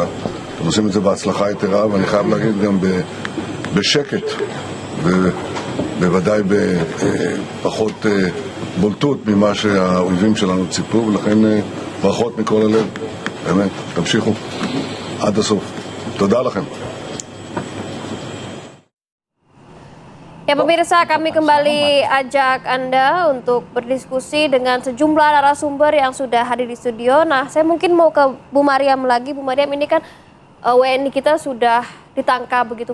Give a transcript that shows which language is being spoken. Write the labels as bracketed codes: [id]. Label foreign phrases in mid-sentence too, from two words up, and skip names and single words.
[he] אתם עושים את זה בהצלחה יתרה, ואני חייב להגיד גם בשקט ובוודאי בפחות בולטות ממה שהאויבים שלנו ציפו, ולכן ברכות מכל הלב, באמת, תמשיכו עד הסוף. תודה לכם. [id] Ya pemirsa, kami kembali ajak Anda untuk berdiskusi dengan sejumlah narasumber yang sudah hadir di studio. Nah, saya mungkin mau ke Bu Mariam lagi. Bu Mariam, ini kan WNI kita sudah ditangkap begitu.